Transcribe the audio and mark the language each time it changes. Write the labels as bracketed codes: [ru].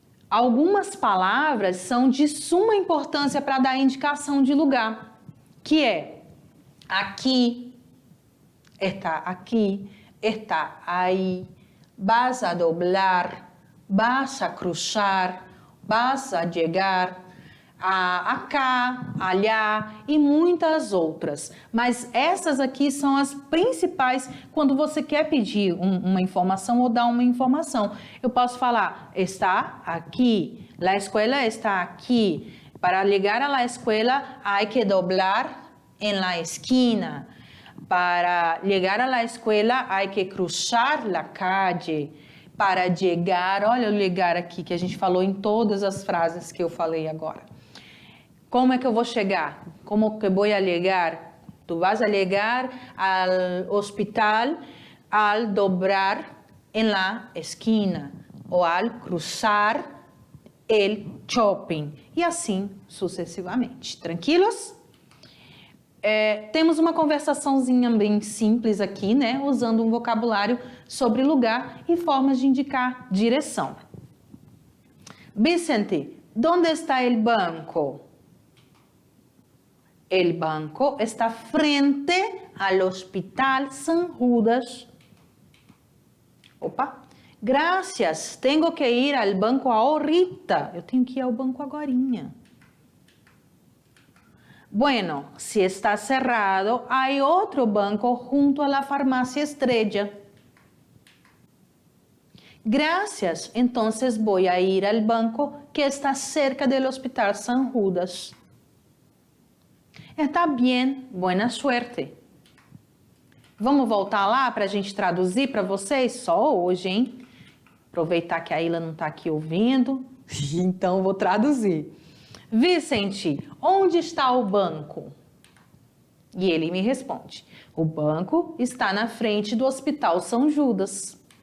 [pt] Algumas palavras são de suma importância para dar indicação de lugar, que é aqui, está aqui, está aí, [es] vas a doblar, vas a cruzar, vas a llegar, acá, allá [pt] e muitas outras. Mas essas aqui são as principais quando você quer pedir uma informação ou dar uma informação. Eu posso falar, está aqui, [es] la escuela está aqui. Para llegar a la escuela hay que doblar en la esquina. Para llegar a la escuela hay que cruzar la calle. [pt] Para llegar, olha o llegar aqui que a gente falou em todas as frases que eu falei agora. Como é que eu vou chegar? [es] Como que vou a llegar? Tu vas a llegar al hospital al dobrar en la esquina ou al cruzar el shopping. [pt] E assim sucessivamente. Tranquilos? Temos uma conversaçãozinha bem simples aqui, né? Usando um vocabulário sobre lugar e formas de indicar direção. [es] Vicente, ¿dónde está el banco? El banco está frente al Hospital San Judas. Opa! Gracias, tengo que ir al banco ahorita. [pt] Eu tenho que ir ao banco agorinha. [es] Bueno, si está cerrado, hay otro banco junto a la farmacia Estrella. Gracias, entonces voy a ir al banco que está cerca del Hospital San Judas. Está bien, buena suerte. [pt] Vamos voltar lá para a gente traduzir para vocês? Só hoje, hein? Aproveitar que a Ilha não está aqui ouvindo, então vou traduzir. Vicente, onde está o banco? E ele me responde, o banco está na frente do Hospital São Judas.